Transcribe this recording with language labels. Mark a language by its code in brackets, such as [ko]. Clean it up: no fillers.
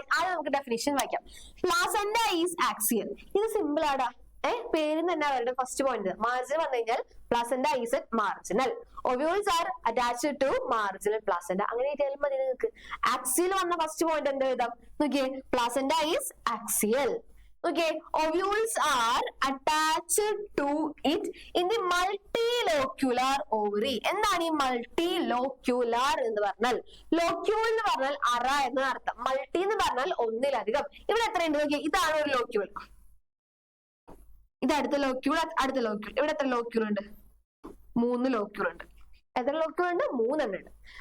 [ml] ആദ്യം നമുക്ക് ഡെഫിനിഷൻ വായിക്കാം. [en] Placenta is axial. [ml] ഇത് സിമ്പിൾ ആടാ. പേരിൽ തന്നെ അവരുടെ ഫസ്റ്റ് പോയിന്റ്. മാർജിൻ വന്നു കഴിഞ്ഞാൽ [en] Placenta is marginal. Ovules are attached to marginal placenta. [ml] അങ്ങനെ എഴുതിയാലും മതി നിങ്ങൾക്ക്. ആക്സിയൽ വന്ന ഫസ്റ്റ് പോയിന്റ് എന്താ എഴുതാം? നോക്കിയേ, [en] Placenta is axial. Okay, ovules are attached to it in the multilocular ovary. [ml] എന്താണ് ഈ multilocular എന്ന് പറഞ്ഞാൽ? ലോക്യൂൾ എന്ന് പറഞ്ഞാൽ അറ എന്ന അർത്ഥം. മൾട്ടി എന്ന് പറഞ്ഞാൽ ഒന്നിലധികം. ഇവിടെ എത്രയുണ്ട് നോക്കിയേ? ഇതാണ് ഒരു ലോക്യൂൾ. ഇത് അടുത്ത ലോക്യൂൾ, അടുത്ത ലോക്യൂൾ. ഇവിടെ എത്ര ലോക്യൂൾ ഉണ്ട്? 3 ലോക്യൂൾ ഉണ്ട്. എത്ര ലോക്യൂൾ ഉണ്ട്? 3 എണ്ണം ഉണ്ട്.